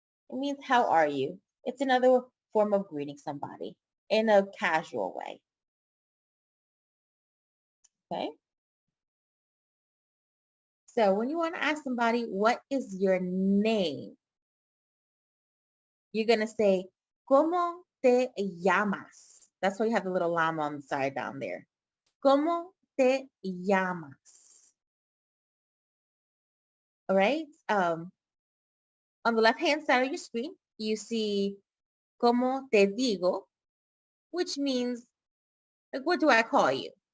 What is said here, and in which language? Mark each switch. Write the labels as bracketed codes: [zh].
[en] It means, how are you? It's another form of greeting somebody in a casual way. Okay? So when you want to ask somebody, what is your name? You're going to say, [es] ¿Cómo te llamas? [en] That's why you have the little llama on the side down there. [es] ¿Cómo te llamas? [en] All right? On the left-hand side of your screen, you see [es] ¿Cómo te digo? [en] Which means, like, what do I call you?